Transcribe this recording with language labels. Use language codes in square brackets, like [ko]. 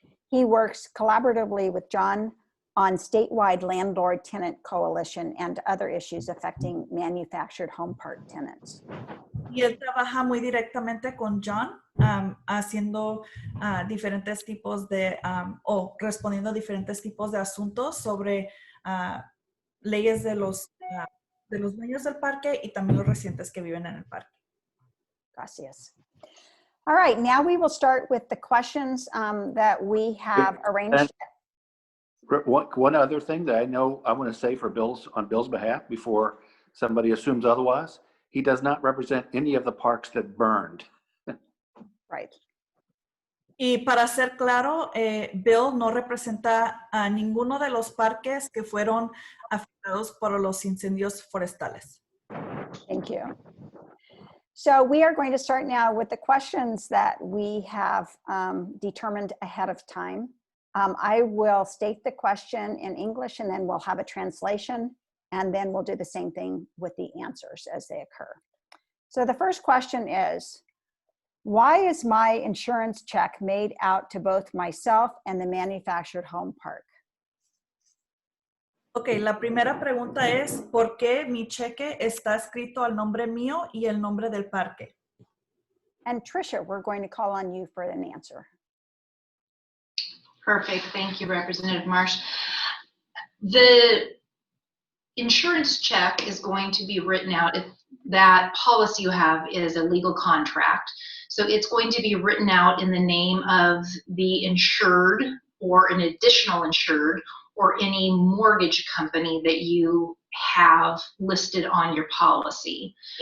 [en] He works collaboratively with John on statewide landlord-tenant coalition and other issues affecting manufactured home park tenants. [es] Y él trabaja muy directamente con John, haciendo diferentes tipos de, o respondiendo a diferentes tipos de asuntos sobre leyes de los dueños del parque y también los residentes que viven en el parque. Gracias. [en] All right, now we will start with the questions that we have arranged. One other thing that I know I want to say on Bill's behalf before somebody assumes otherwise, he does not represent any of the parks that burned. Right. [es] Y para ser claro, Bill no representa a ninguno de los parques que fueron afectados por los incendios forestales. [en] Thank you. So we are going to start now with the questions that we have determined ahead of time. I will state the question in English and then we'll have a translation and then we'll do the same thing with the answers as they occur. So the first question is, why is my insurance check made out to both myself and the manufactured home park? [es] Ok, la primera pregunta es, ¿por qué mi cheque está escrito al nombre mío y el nombre del parque? [en] And Tricia, we're going to call on you for an answer. Perfect. Thank you, Representative Marsh. The insurance check is going to be written out. If that policy you have is a legal contract, so it's going to be written out in the name of the insured or an additional insured or any mortgage company that you have listed on your policy.